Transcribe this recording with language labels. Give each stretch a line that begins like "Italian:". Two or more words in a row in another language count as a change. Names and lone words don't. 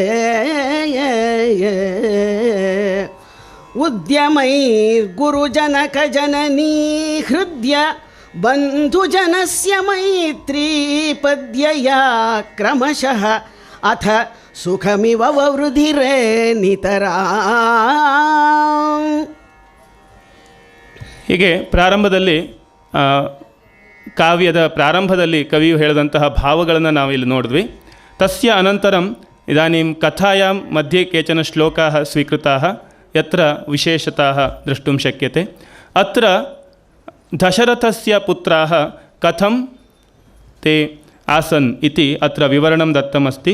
Sanskrit: उद्यमैर्गुरुजनकजननी हृद्य बन्धुजनस्य मैत्री पद्यया क्रमशः अथ सुखमिव ववृधिरे नितरा।
Kannada: ಹೀಗೆ ಪ್ರಾರಂಭದಲ್ಲಿ ಕಾವ್ಯದ ಪ್ರಾರಂಭದಲ್ಲಿ ಕವಿಯು ಹೇಳಿದಂತಹ ಭಾವಗಳನ್ನು ನಾವು ಇಲ್ಲಿ ನೋಡಿದ್ವಿ.
Sanskrit: ತಸ್ಯ ಅನಂತರಂ ಇದಾನಿಂ ಕಥಾಯಾಂ ಮಧ್ಯೆ ಕೇಚನ ಶ್ಲೋಕಾಃ ಸ್ವೀಕೃತಾಃ ಯತ್ರ ವಿಶೇಷತಾಃ द्रष्टुं शक्यते। अत्र दशरथस्य पुत्राः कथं ते आसन् इति अत्र विवरणं दत्तमस्ति।